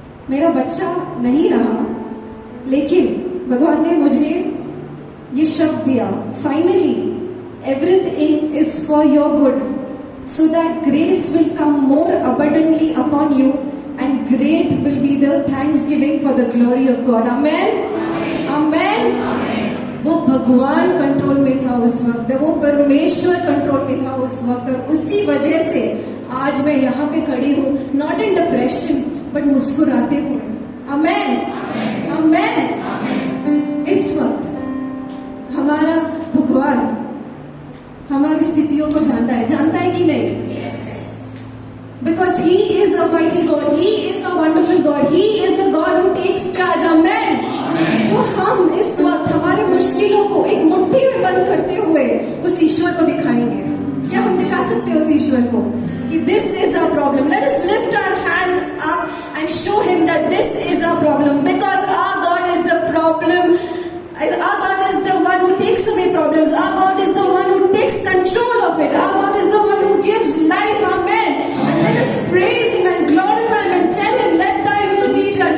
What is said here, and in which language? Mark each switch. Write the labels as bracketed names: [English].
[Hindi] मेरा बच्चा नहीं रहा, लेकिन भगवान ने मुझे ये शब्द दिया, [English] Finally everything is for your good, so that grace will come more abundantly upon you and great will be the thanksgiving for the glory of God. Amen. Amen. [Hindi] वो भगवान कंट्रोल में था उस वक्त, वो परमेश्वर कंट्रोल में था उस वक्त, और उसी वजह से आज मैं यहाँ पे खड़ी हूँ, [English] not in depression but [Hindi] मुस्कुराते हुए. [English] Amen. Amen. [Hindi] इस वक्त हमारा भगवान हमारी स्थितियों को जानता है कि नहीं? [English] Because He is a mighty God, He is a wonderful God, He is a God who takes charge. Amen. [Hindi] तो हम इस वक्त हमारी मुश्किलों को एक मुट्ठी में बंद करते हुए उस ईश्वर को दिखाएंगे. क्या हम दिखा सकते हैं उस ईश्वर को कि [English] this is our problem? Let us lift our hand up and show Him that this is our problem, because our God is the problem. Our God is the one who takes away problems. Our God is the one who takes control of it. Our God is the one who gives life. Amen. And let us praise Him and glorify Him and tell Him, let Thy will be done.